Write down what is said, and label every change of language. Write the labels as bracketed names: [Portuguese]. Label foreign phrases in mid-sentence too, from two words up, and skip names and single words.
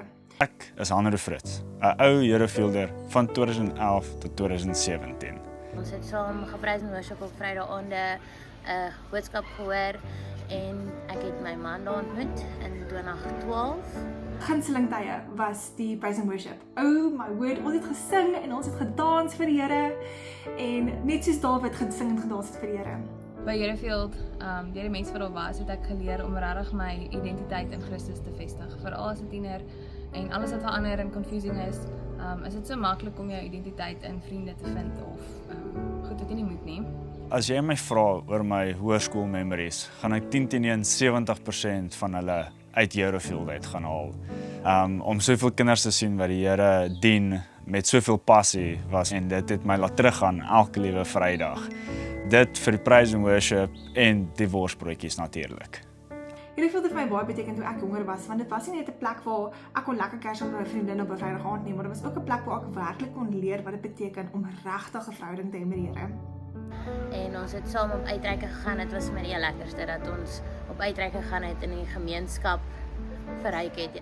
[Afrikaans] Ek is Hanro Fritz, 'n ou Herofielder van 2011 tot 2017. Ons het saam geprys en worship op Vrydaande, 'n boodskap gehoor en ek het my man daar ontmoet in 2012. Gunsteling tye was die [English] praise and worship. Oh my word, [Afrikaans] ons het gesing en ons het gedans vir die Here en net soos Dawid gesing en gedans het vir die Here. By Herofield, deur die mense wat daar was, het ek geleer om regtig my identiteit in Christus te vestig. Veral as 'n tiener en alles wat verander en confusing is dit so maklik om jou identiteit in vriende te vind of goed wat jy nie moet nie. As jy my vra oor my hoërskool memories, gaan ek 10-1 70% van hulle uit Herofield uit gaan haal. Om soveel kinders te sien wat die Here dien met soveel passie was en dit het my laat teruggaan elke liewe Vrydag. Dit vir die [English] praise and worship [Afrikaans] en die worsbroodjies natuurlik. Herofield het vir my baie beteken toe ek jonger was, want dit was nie net 'n plek waar ek kon lekker kers met my vriendin op 'n Vrydag aand nie, maar dit was ook 'n plek waar ek werklik kon leer wat dit beteken om regtig 'n verhouding te hê met die Here. En ons het saam op uitreike gegaan. Dit was my die lekkerste dat ons op uitreike gegaan het in die gemeenskap verryk het.